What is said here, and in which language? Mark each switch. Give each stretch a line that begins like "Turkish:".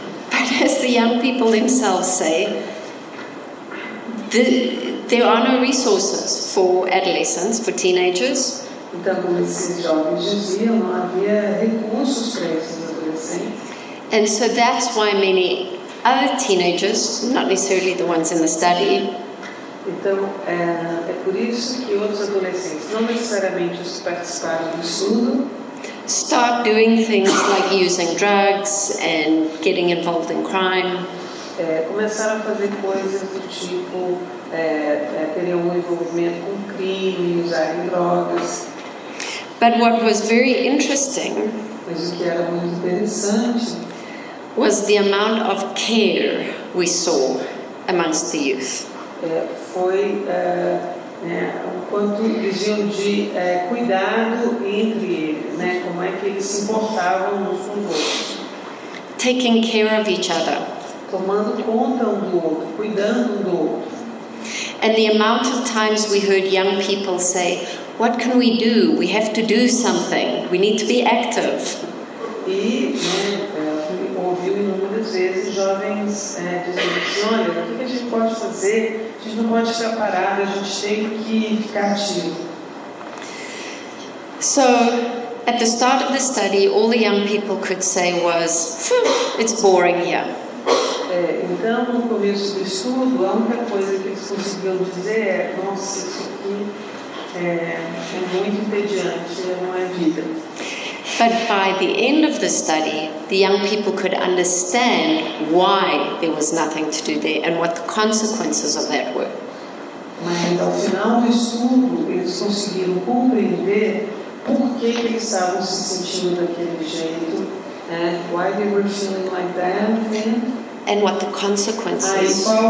English: But as the young people themselves say, there are no resources for adolescents, for teenagers.
Portuguese: Então, como esses jovens diziam, não havia recursos para esses adolescentes.
English: And so that's why many other teenagers, not necessarily the ones in the study,
Portuguese: então é por isso que outros adolescentes, não necessariamente os que participaram do estudo,
English: start doing things like using drugs and getting involved in crime.
Portuguese: começaram a fazer coisas do tipo teriam um envolvimento com crime, usarem drogas.
English: But what was very interesting
Portuguese: Mas o que era muito interessante
English: was the amount of care we saw amongst the youth.
Portuguese: foi o quanto eles viam de cuidado entre eles, né? Como é que eles se importavam uns com os outros.
English: Taking care of each other.
Portuguese: Tomando conta um do outro, cuidando um do outro.
English: And the amount of times we heard young people say, "What can we do? We have to do something. We need to be active."
Portuguese: E ouviu inúmeras vezes jovens dizendo assim, olha, o que a gente pode fazer? A gente não pode ficar parado, a gente tem que ficar ativo.
English: So, at the start of the study, all the young people could say was, "It's boring here."
Portuguese: Então, no começo do estudo, a única coisa que eles conseguiam dizer é, nossa, isso aqui é muito entediante, não é vida.
English: But by the end of the study, the young people could understand why there was nothing to do there and what the consequences of that were.
Portuguese: Mas ao final do estudo, eles conseguiram compreender por que eles estavam se sentindo daquele jeito,
English: why they were feeling like that, and what the consequences.